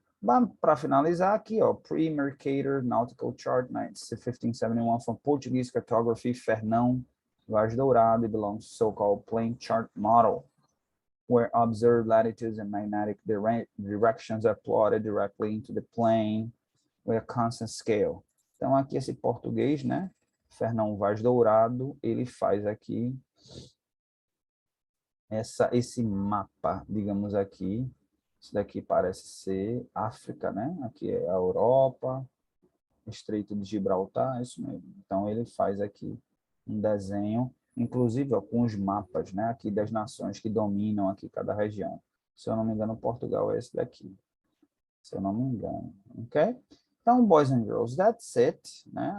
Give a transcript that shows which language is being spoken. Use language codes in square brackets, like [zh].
[pt] Para finalizar aqui, ó, [en] Pre-Mercator Nautical Chart, 1571, from Portuguese cartography, Fernão Vaz Dourado, it belongs to so-called plane chart model, where observed latitudes and magnetic directions are plotted directly into the plane with a constant scale. [pt] Então, aqui esse português, né, Fernão Vaz Dourado, ele faz aqui esse mapa, digamos aqui. Isso daqui parece ser África, né? Aqui é a Europa, Estreito de Gibraltar, é isso mesmo. Então, ele faz aqui um desenho, inclusive ó, com os mapas, né? Aqui das nações que dominam aqui cada região. Se eu não me engano, Portugal é esse daqui. Se eu não me engano, ok? [en] Então, boys and girls, that's it, né?